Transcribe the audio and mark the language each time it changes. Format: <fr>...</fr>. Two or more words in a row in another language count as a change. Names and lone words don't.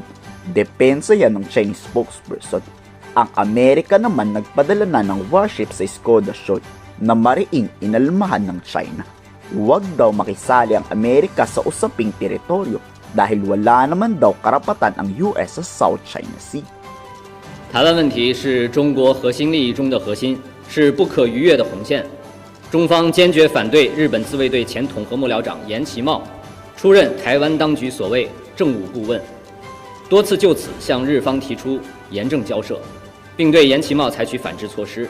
<tl>Depensa yan ng</tl> <en>Chinese spokesperson.</en> <tl>Ang Amerika naman nagpadala na ng warship sa Skoda Shoal na mariing inalmahan ng China. Huwag daw makisali ang Amerika sa usaping teritoryo dahil wala naman daw karapatan ang US sa South China Sea.</tl> <zh>台湾问题是中国核心利益中的核心，是不可逾越的红线。中方坚决反对日本自卫队前统合幕僚长岩崎茂出任台湾当局所谓政务顾问，多次就此向日方提出严正交涉，并对岩崎茂采取反制措施。</zh>